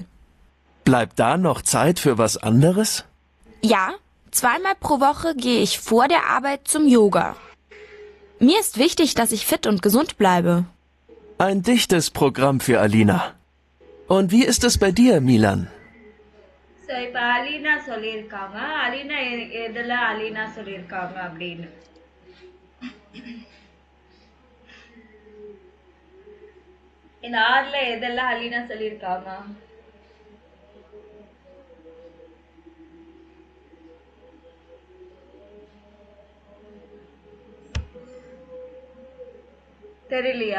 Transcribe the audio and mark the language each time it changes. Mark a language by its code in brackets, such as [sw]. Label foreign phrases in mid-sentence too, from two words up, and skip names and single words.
[de] Bleibt da noch Zeit für was anderes? Ja, 2-mal pro Woche gehe ich vor der Arbeit zum Yoga. Mir ist wichtig, dass ich fit und gesund bleibe. Ein dichtes Programm für Alina. Und wie ist es bei dir, Milan? [ta] ஸோ இப்போ அலீனா சொல்லியிருக்காங்க. அலீனா எதில் அலீனா சொல்லியிருக்காங்க அப்படின்னு. இந்த 6ல் எதெல்லாம் அலீனா சொல்லியிருக்காங்க? தெரியலையா?